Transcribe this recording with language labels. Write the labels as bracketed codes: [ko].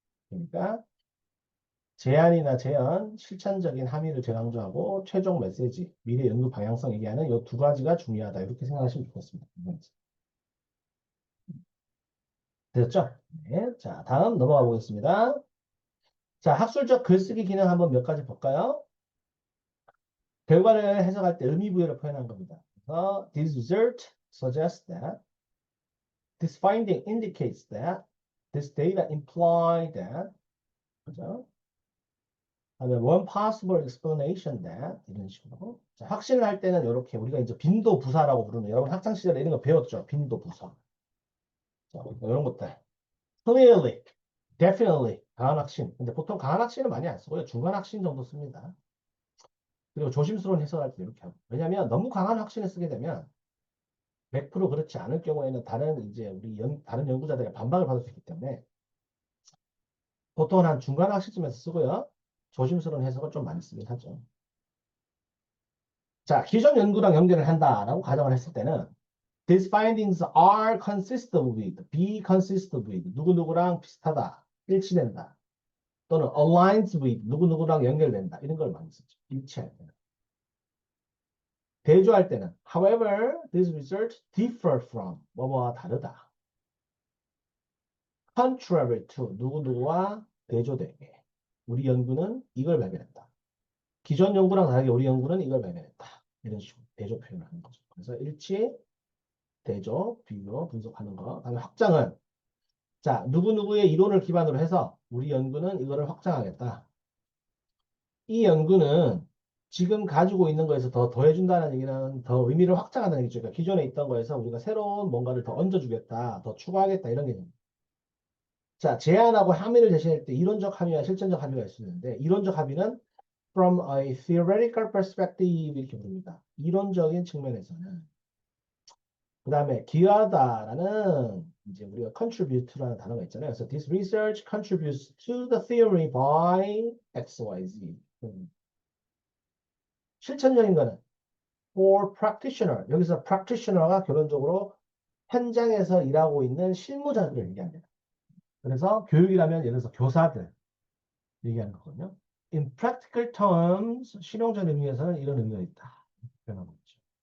[ko] 그러니까 제안이나 제안, 실천적인 함의를 재강조하고 최종 메시지, 미래 연구 방향성 얘기하는 이 두 가지가 중요하다. 이렇게 생각하시면 좋겠습니다. 됐죠? 네. 자, 다음 넘어가 보겠습니다. 자, 학술적 글쓰기 기능 한번 몇 가지 볼까요? 결과를 해석할 때 의미 부여를 표현한 겁니다. 그래서 [en] this result suggests that, this finding indicates that, this data imply that, [ko] 그죠? 다음에 [en] one possible explanation that [ko] 이런 식으로. 자, 확신을 할 때는 이렇게 우리가 이제 빈도 부사라고 부르는 여러분 학창 시절에 이런 거 배웠죠? 빈도 부사. 자, 이런 것들. [en] clearly, definitely [ko] 강한 확신. 근데 보통 강한 확신은 많이 안 쓰고요. 중간 확신 정도 씁니다. 그리고 조심스러운 해석할 때 이렇게 하고. 왜냐하면 너무 강한 확신을 쓰게 되면 100% 그렇지 않을 경우에는 다른 이제 우리 다른 연구자들의 반박을 받을 수 있기 때문에 보통은 한 중간 학시쯤에서 쓰고요. 조심스러운 해석을 좀 많이 쓰긴 하죠. 자, 기존 연구랑 연결을 한다라고 가정을 했을 때는 [en] these findings are consistent with, [ko] be consistent with, 누구누구랑 비슷하다, 일치된다. 또는 [en] aligns with, [ko] 누구누구랑 연결된다. 이런 걸 많이 쓰죠. 일치할 때는. 대조할 때는 [en] however, these results differ from, [ko] 뭐뭐와 다르다. [en] contrary to, [ko] 누구누구와 대조되게. 우리 연구는 이걸 발견했다. 기존 연구랑 다르게 우리 연구는 이걸 발견했다. 이런 식으로 대조 표현을 하는 거죠. 그래서 일치, 대조, 비교, 분석하는 거. 다음에 확장은 자, 누구누구의 이론을 기반으로 해서 우리 연구는 이거를 확장하겠다. 이 연구는 지금 가지고 있는 거에서 더 더해준다는 얘기는 더 의미를 확장한다는 얘기죠. 그러니까 기존에 있던 거에서 우리가 새로운 뭔가를 더 얹어주겠다, 더 추가하겠다 이런 개념. 자, 제안하고 함의를 제시할 때 이론적 함의와 실전적 함의가 있을 수 있는데 이론적 함의는 [en] from a theoretical perspective [ko] 이렇게 부릅니다. 이론적인 측면에서는. 그 다음에 기여하다라는 이제 우리가 contribute라는 단어가 있잖아요. 그래서 [en] this research contributes to the theory by X, Y, Z. [ko] 실천적인 거는 [en] for practitioner. [ko] 여기서 practitioner가 결론적으로 현장에서 일하고 있는 실무자들을 얘기합니다. 그래서 교육이라면 예를 들어서 교사들 얘기하는 거거든요. [en] In practical terms, [ko] 실용적 의미에서는 이런 의미가 있다. 표현하고 있죠.